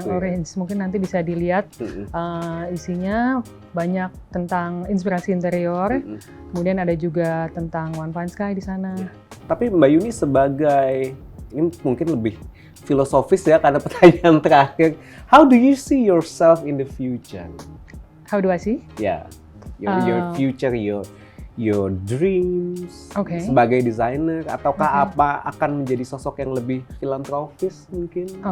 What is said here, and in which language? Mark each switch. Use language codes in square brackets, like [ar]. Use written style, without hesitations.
[id] Yang orange, mungkin nanti bisa dilihat. Isinya banyak tentang inspirasi interior. Kemudian ada juga tentang One Fine Sky di sana. Tapi Mbak Yuni sebagai, ini mungkin lebih filosofis ya karena pertanyaan terakhir. [en] How do you see yourself in the future? How do I see? Yeah, your future, your dreams [id] sebagai desainer, ataukah apa akan menjadi sosok yang lebih filantropis mungkin?